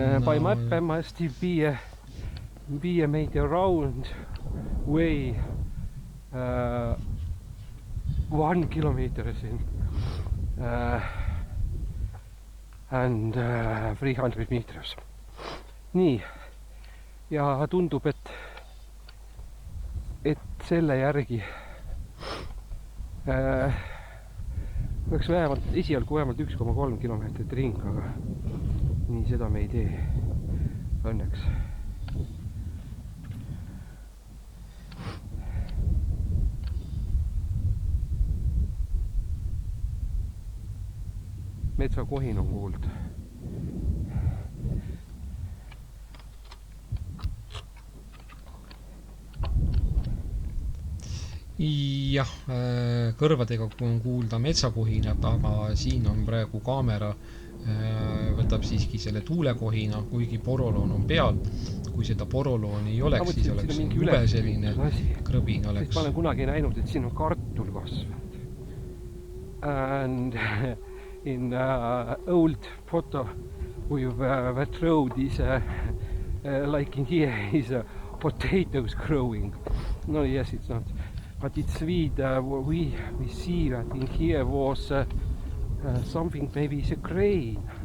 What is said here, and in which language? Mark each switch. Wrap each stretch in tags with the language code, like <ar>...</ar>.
<en>By map I must be made a round way 1 kilometer and 300 meters.</en> <et>Nii. Ja tundub, et selle järgi peaks esialgu vähemalt 1,3 kilomeetrit ring, aga nii seda me ei tee õnneks. Metsakohin on kuulda. Jah, kõrvadega on kuulda metsakohinat, aga siin on praegu kaamera, võtab siiski selle tuulekohina, kuigi poroloon on peal. Kui seda poroloon ei oleks, siis oleks jube selline krõbin oleks. Ma olen kunagi näinud, et siin on kartul kasvanud.</et> <en>And in old photo with that road is like in here is potatoes growing. No, yes, it's not. But it's sweet. We see that in here was something, maybe it's a crane.</en>